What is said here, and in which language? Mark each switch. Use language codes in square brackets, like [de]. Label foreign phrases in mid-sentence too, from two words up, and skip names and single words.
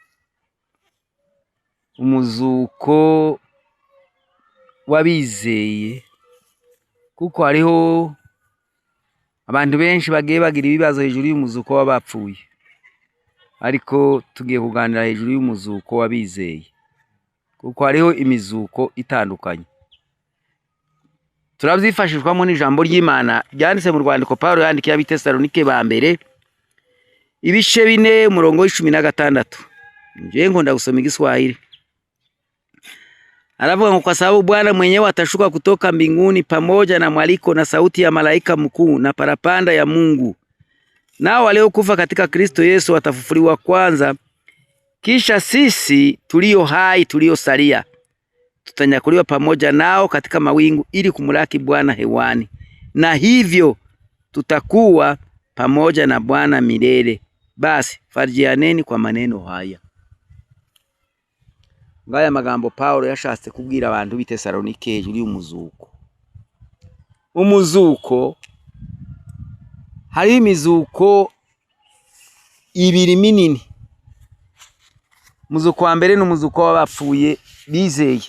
[rw] Umuzuko wabizeye, kuko hariho abantu benshi bagiye bagira ibibazo hejuru y'umuzuko w'abapfuye, ariko tugiye kuganira hejuru y'umuzuko wabizeye, kuko hariho imizuko itandukanye. Turabyifashishwamo n'ijambo ry'Imana ryanditse mu rwandiko Paulo yandikiye ab'Itesalonike ba mbere ibice 4 umurongo w'16. Nje ngomba gusoma Igiswahili. [sw] Alafu ngo kwa sababu Bwana mwenyewe atashuka kutoka mbinguni pamoja na mwaliko na sauti ya malaika mkuu na parapanda ya Mungu. Nao waliokufa katika Kristo Yesu watafufuliwa kwanza, kisha sisi tulio hai tuliosalia tutanyakuliwa pamoja nao katika mawingu ili kumlaki Bwana hewani. Na hivyo tutakuwa pamoja na Bwana milele. Basi farijianeni kwa maneno haya. [rw] Ngaya magambo Paulo yashatse kubwira abantu b'Itesalonike hejuru y'umuzuko. Umuzuko hari imizuko ibiri minini. Umuzuko wa mbere n'umuzuko w'abapfuye bizeye.